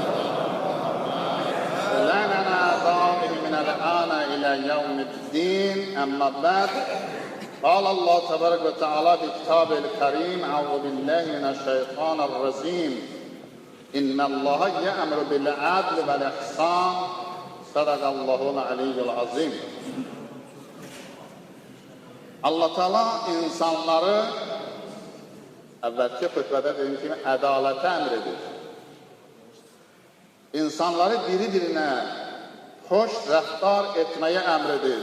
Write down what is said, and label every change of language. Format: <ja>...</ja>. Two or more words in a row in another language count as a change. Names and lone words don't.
<ar>لنا دائم من الآن إلى يوم الدين أما بعد قال الله تبارك وتعالى في كتابه الكريم أعوذ بالله من الشيطان الرجيم إن الله يأمر بالعدل والإحسان صدق الله العلي العظيم.</ar> <az>Allah Teala insanları əvvəlki xütbədə dediyim kimi ədalətə əmr edir. İnsanları biri-birinə xoş rəftar etməyə əmr edir.</az>